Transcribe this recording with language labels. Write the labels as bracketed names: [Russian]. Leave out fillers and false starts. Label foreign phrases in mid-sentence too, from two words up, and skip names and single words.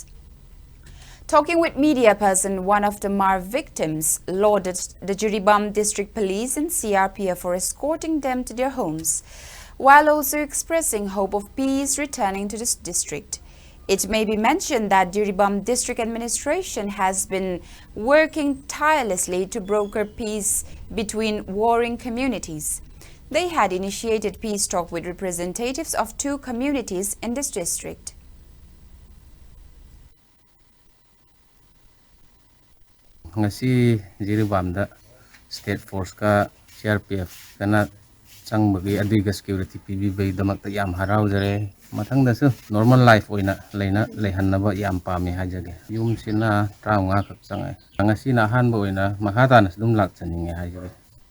[English] Talking with media person, one of the Hmar victims lauded the Jiribam district police and CRPF for escorting them to their homes, while also expressing hope of peace returning to this district. It may be mentioned that Jiribam district administration has been working tirelessly to broker peace between warring communities. They had initiated peace talk with representatives of 2 communities in this district. [Manipuri] Ngasi Jiribam da [English] state force [Manipuri] ka CRPF kana changbagi aduiga security PB bai damak ta yam harau jare mathang da su [English] normal life [Manipuri] oina leina lehanna yam pami hajage yum sina traunga khak changai ngasi na han bo oina mahata na dum lak chaninge hajage